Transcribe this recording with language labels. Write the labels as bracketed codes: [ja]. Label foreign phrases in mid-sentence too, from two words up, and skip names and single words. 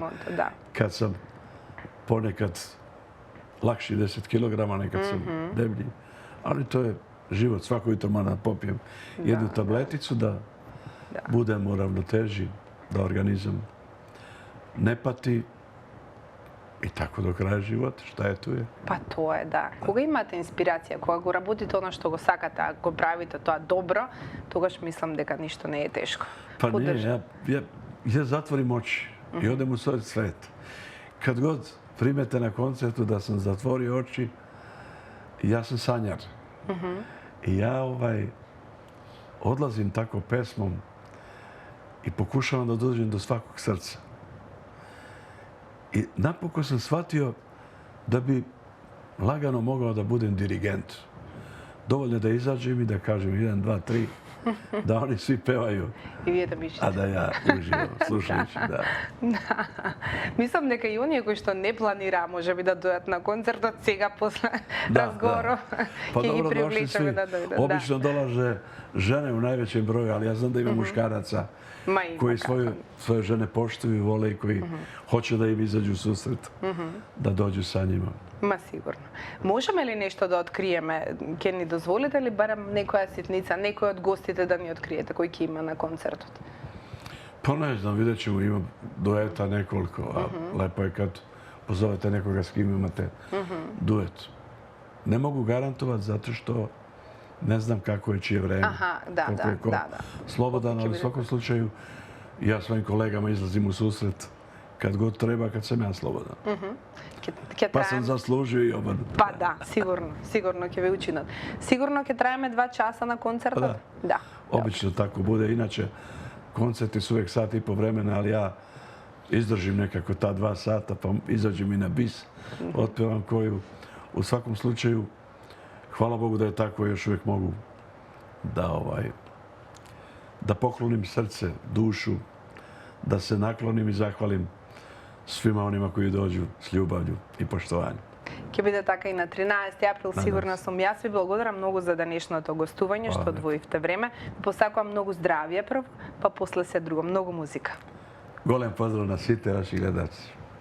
[sr] Kad sam ponekad lakši 10 kilograma, nekad sam deblji. Ali to je život, svako jutro moram da popijem jednu tableticu da budem u ravnoteži, da organizam ne pati i tako do kraja života. Šta je tu je? Pa to je, da. [mk] Кога имате инспирација, кога го работите оно што го сакате, а го правите тоа добро, тогаш мислам дека ништо не е тешко. [sr] Pa ne, ja zatvorim oči i odem u svoj svet. Kad god primete na koncertu da sam zatvorio oči, ja sam sanjar. I ja odlazim tako pesmom i pokušavam da dođem do svakog srca. I napokon sam shvatio da bi lagano mogao da budem dirigent. Dovoljno da izađem i da kažem 1, 2, 3, da oni svi pevaju, a da ja uživam slušajući. [mk] Мислам дека и оние кои што не планира, може би да дојдат на концертот, сега после разговорот ќе ги привлечеме да дојдат. [sr] Обично долаже žene u najvećem broju, ali ja znam da ima muškaraca koji svoje žene poštuju i vole i koji hoće da im izađu u susret, da dođu sa njima. [mk] Ма сигурно. Можеме ли нешто да откриеме? Ке ни дозволите ли барем некоја ситница, некој од гостите да ни откриете кој ќе има на концертот? [sr] Pa ne znam, vidjet ćemo, ima dueta nekoliko, a lepo je kad pozovete nekoga s kim imate duet. Ne mogu garantovati zato što ne znam kako je čije vreme, koliko je ko slobodan, ali u svakom slučaju ja svojim kolegama izlazim u susret kad god treba, kad sam ja slobodan. Pa sam zaslužio i obrnuto. Pa da, sigurno [mk] ќе ве учинат. Сигурно ќе траеме 2 часа на концертот? [sr] Da. Obično tako bude. Inače, koncerti su uvijek sat i po vremena, ali ja izdržim nekako ta 2 sata, pa izađem i na bis, otpevam koju. U svakom slučaju, hvala Bogu da je tako, još uvijek mogu da poklonim srce, dušu, da se naklonim i zahvalim svima onima koji dođu s ljubavlju i poštovanjem. [mk] Ќе биде така и на 13 април, сигурна сум. Јас ви благодарам многу за денешното гостување, што одвоивте време. Посакувам многу здравје прв, па после се друго, многу музика. Голем поздрав на сите ваши гледачи.